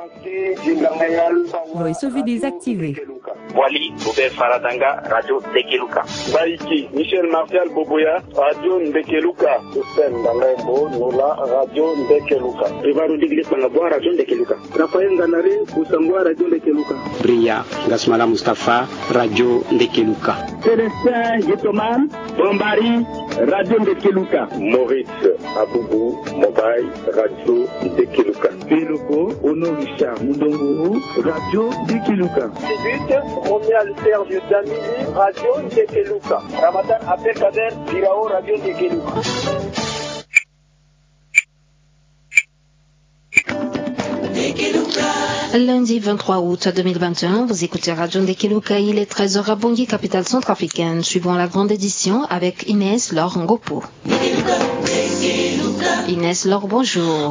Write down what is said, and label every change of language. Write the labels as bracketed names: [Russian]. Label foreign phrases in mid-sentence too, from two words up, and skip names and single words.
[English] Voice of [French] désactivé. Wali Boubé Faradanga, Radio Ndekeluka. Baïki, Michel Martial Boboya, Radio Ndekeluka. Hussein Dangaimbo, Nola, Radio Ndekeluka. Rivaro Diglis Mangabwa, Radio Ndekeluka. Raphaël Nganare, Kusangwa, Radio Ndekeluka. Bria, Gasmala Mustafa, Radio Ndekeluka. Célestin Getoman, Bombari, Radio Ndekeluka. Maurice Aboubou, Mobile, Radio Ndekeluka. Biloko, Ono Richard Mundonguru, Radio Ndekeluka. Momial Serge Damini, Radio Ndekeluka. Ramadan Abdelkader, Birao, Radio Ndekeluka. Lundi 23 août 2021, vous écoutez Radio Ndekeluka, il est 13h à Bangui, capitale centrafricaine, suivant la grande édition avec Inès Laure Ngopo. Inès Laure, bonjour.